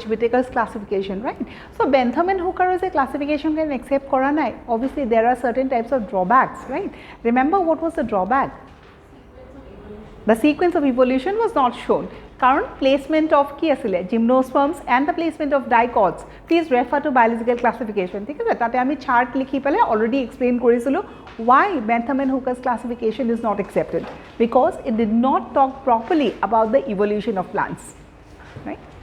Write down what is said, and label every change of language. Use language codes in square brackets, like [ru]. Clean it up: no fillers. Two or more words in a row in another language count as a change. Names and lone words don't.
[en] Whittaker's classification, right? So, Bentham and Hooker as a classification can accept [as] কৰা নাই. [en] Obviously, there are certain types of drawbacks, right? Remember what was the drawback? The sequence of evolution was not shown. Current placement of [as] কি আছিল, [en] gymnosperms and the placement of dicots. Please refer to biological classification. [as] ঠিক আছে, তাতে আমি চাৰ্ট লিখি পালে [en] already explain korisilo why Bentham and Hooker's classification is not accepted, because it did not talk properly about the evolution of plants, right?